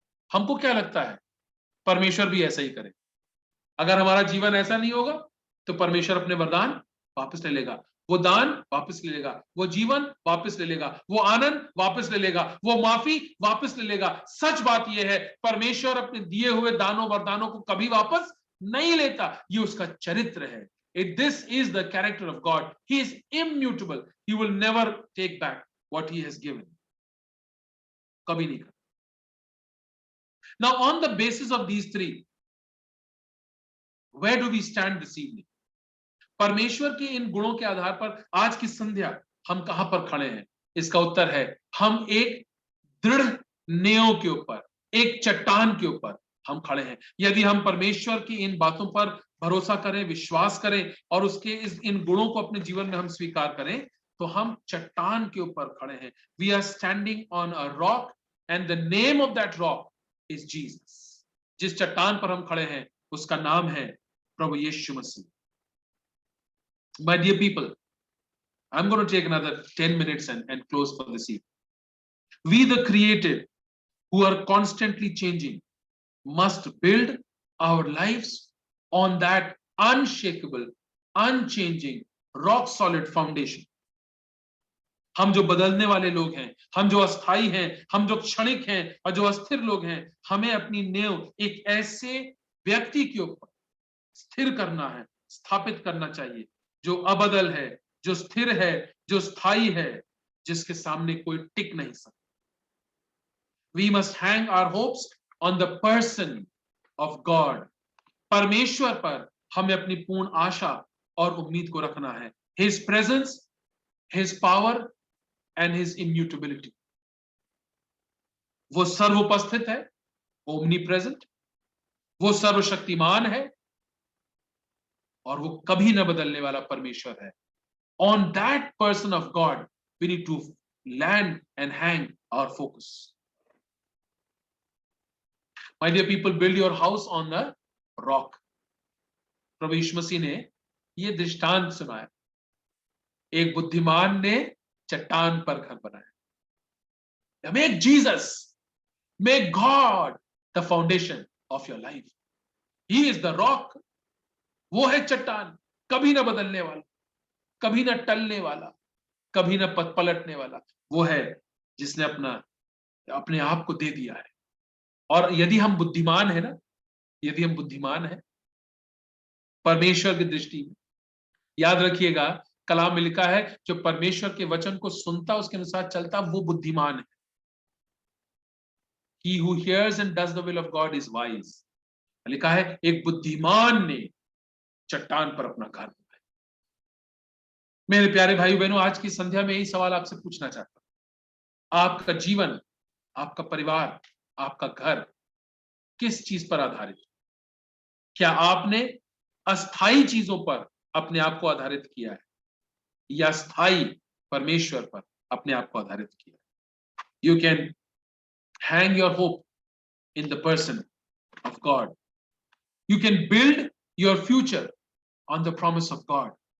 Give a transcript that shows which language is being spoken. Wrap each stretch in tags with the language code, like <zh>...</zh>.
<hi>हमको क्या लगता है, परमेश्वर भी ऐसा ही करे। अगर हमारा जीवन ऐसा नहीं होगा तो परमेश्वर अपने वरदान वापस ले लेगा, वो दान वापस ले लेगा, वो जीवन वापस ले लेगा, वो आनंद वापस ले लेगा, वो माफी वापस ले लेगा। सच बात यह है, परमेश्वर अपने दिए हुए दानों वरदानों को कभी वापस नहीं लेता। ये उसका चरित्र है।</hi> <en>This is the character of God. He is immutable. He will never take back what he has given.</en> <hi>कभी नहीं कर।</hi> <en>Now, on the basis of these three, where do we stand this evening?</en> <hi>परमेश्वर के इन गुणों के आधार पर आज की संध्या हम कहां पर खड़े हैं? इसका उत्तर है, हम एक दृढ़ नींव के ऊपर, एक चट्टान के ऊपर हम खड़े हैं। यदि हम परमेश्वर की इन बातों पर भरोसा करें, विश्वास करें और उसके इन गुणों को अपने जीवन में हम स्वीकार करें, तो हम चट्टान के ऊपर खड़े हैं।</hi> <en>We are standing on a rock and the name of that rock is Jesus.</en> <hi>जिस चट्टान पर हम खड़े हैं उसका नाम है प्रभु यीशु मसीह।</hi> <en>My dear people, I'm going to take another 10 minutes and close for this evening. We, the created, who are constantly changing, must build our lives on that unshakable, unchanging, rock solid foundation.</en> <hi>हम जो बदलने वाले लोग हैं, हम जो अस्थाई हैं, हम जो क्षणिक हैं और जो अस्थिर लोग हैं, हमें अपनी नींव एक ऐसे व्यक्ति के ऊपर स्थिर करना है, स्थापित करना चाहिए, जो अबदल है, जो स्थिर है, जो स्थायी है, जिसके सामने कोई टिक नहीं सकता।</hi> <en>We must hang our hopes on the person of God.</en> <hi>परमेश्वर पर हमें अपनी पूर्ण आशा और उम्मीद को रखना है।</hi> <en>His presence, His power and His immutability.</en> <hi>वो सर्वोपस्थित है, omnipresent, वो सर्वशक्तिमान है और वो कभी न बदलने वाला परमेश्वर है।</hi> <en>On that person of God, we need to land and hang our focus. My dear people, build your house on the rock.</en> <hi>प्रभु यीशु मसीह ने ये दृष्टांत सुनाया। एक बुद्धिमान ने चट्टान पर घर बनाया।</hi> <en>Make Jesus, make God the foundation of your life. He is the rock.</en> <hi>वो है चट्टान, कभी ना बदलने वाला, कभी ना टलने वाला, कभी ना पलटने वाला। वो है जिसने अपने आप को दे दिया है। और यदि हम बुद्धिमान है ना, यदि हम बुद्धिमान है परमेश्वर की दृष्टि में, याद रखिएगा कलाम में लिखा है, जो परमेश्वर के वचन को सुनता उसके अनुसार चलता वो बुद्धिमान है।</hi> <en>He who hears and does the will of God is wise.</en> <hi>लिखा है एक बुद्धिमान ने चट्टान पर अपना घर बनाया। मेरे प्यारे भाई बहनों, आज की संध्या में यही सवाल आपसे पूछना चाहता हूं। आपका जीवन, आपका परिवार, आपका घर किस चीज पर आधारित है? क्या आपने अस्थाई चीजों पर अपने आप को आधारित किया है या स्थायी परमेश्वर पर अपने आप को आधारित किया है?</hi> <en>You can hang your hope in the person of God. You can build your future on the promise of God.</en>